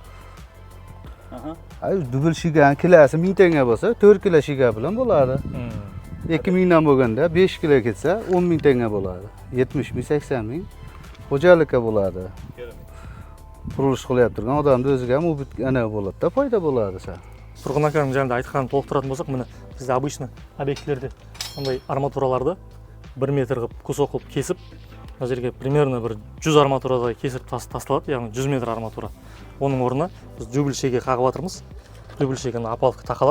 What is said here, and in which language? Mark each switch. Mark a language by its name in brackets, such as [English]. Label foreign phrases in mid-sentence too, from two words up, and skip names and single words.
[Uzbek] Ay, dubl shigan kilosi 1000 tanga bo'lsa, 4 kilo shiga bilan bo'ladi. 2000 dan bo'lganda 5 kilo ketsa 10 ming tanga bo'ladi. 70 ming, 80 ming xo'jalikka bo'ladi. Qurilish qilyapti turgan odamning o'ziga ham u ana bo'ladi-da, foyda bo'ladi sa. [Kazakh] Turg'un akaning жаңағыдай айтқанын толықтыратын болсақ, міне бізде обычно объектілерде мындай арматураларды 1 метр қылып кусок қылып кесіп, мына жерге примерно бір 100 арматурадай кесіп тасталады, яғни 100 метр арматура. Оның орнына біз дүбіл шеге қағып жатырмыз. Дүбіл шегені апалыққа тақалады.